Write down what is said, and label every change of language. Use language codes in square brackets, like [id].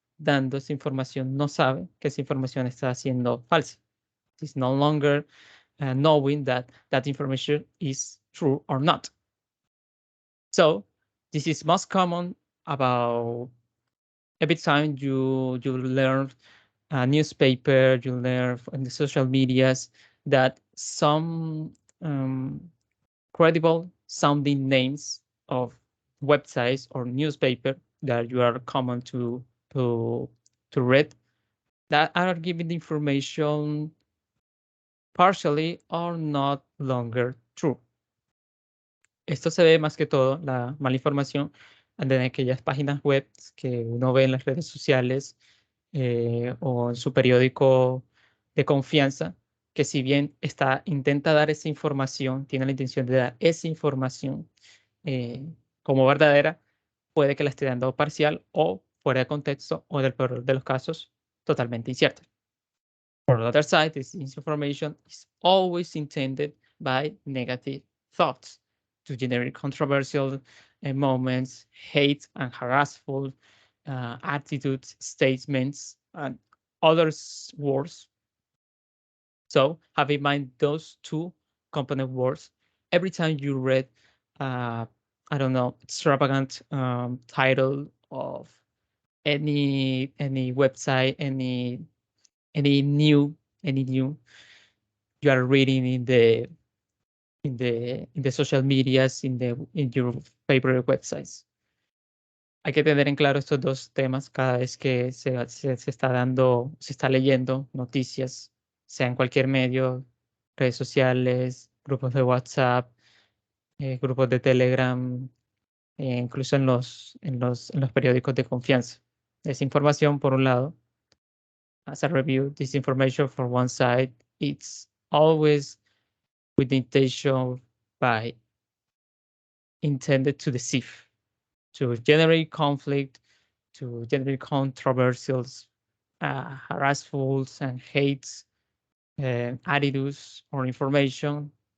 [es] dando esa información no sabe que esa información está siendo falsa. [en] It's no longer knowing that that information is true or not. So this is most common about every time you learn a newspaper, you learn in the social medias that some credible sounding names of websites or newspaper that you are common to read that are giving the information partially or not longer true. [es] Esto se ve más que todo, la mala información, de aquellas páginas web que uno ve en las redes sociales o en su periódico de confianza, que si bien intenta dar esa información, tiene la intención de dar esa información como verdadera, puede que la esté dando parcial o fuera de contexto o del peor de los casos, totalmente incierta. [en] For the other side, this information is always intended by negative thoughts to generate controversial moments, hate and harassful attitudes, statements, and others words. So have in mind those two component words. Every time you read, I don't know, extravagant title of any website, any new you are reading in the social medias, in your favorite websites. [es] Hay que tener en claro estos dos temas cada vez que se está leyendo noticias, sea en cualquier medio, redes sociales, grupos de WhatsApp, grupos de Telegram, incluso en los periódicos de confianza. Esa información, por un lado, [en] as a review, this information for one side, it's always with the intention by intended to deceive, to generate conflict, to generate controversials, harassful and hates, attitudes or information.